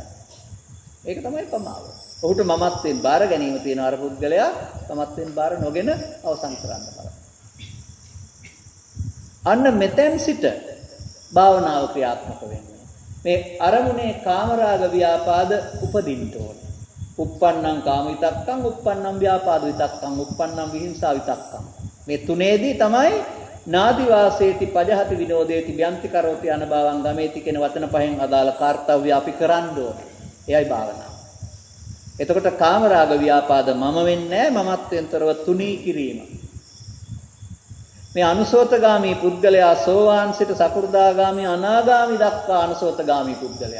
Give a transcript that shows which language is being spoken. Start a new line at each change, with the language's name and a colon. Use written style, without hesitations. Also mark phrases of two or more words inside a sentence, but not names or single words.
Sinhala: ඒක තමයි පමාව. ඔහුට මමත්වෙන් බාර ගැනීම තියෙන අර පුද්ගලයා මමත්වෙන් බාර නොගෙන අවසන් කරන්න බලන්න. අන්න මෙතෙන් සිට භාවනාව ක්‍රියාත්මක වෙන්නේ. මේ අරමුණේ කාමරාග ව්‍යාපාද උපදින්න ඕනේ.
Pali: uppannam kama vitakkam, uppannam vyapada vitakkam, uppannam vihinsa vitakkam.
Sinhala: මේ තුනේදී තමයි
Pali: නාදි වාසේති පජහති විනෝදේති බ්‍යන්ති කරෝති අනභවං ගමේති
Sinhala: කියන වචන පහෙන් අදාළ කාර්යය අපි කරන්න ඕනේ. එයයි භාවනාව. එතකොට කාමරාග ව්‍යාපාද මම වෙන්නේ නැහැ, මමත්වෙන්තරව තුනී කිරීම. මේ අනුසෝතගාමී පුද්ගලයා සෝවාන් සිට සකෘදාගාමී අනාගාමී දක්වා අනුසෝතගාමී පුද්ගලයා.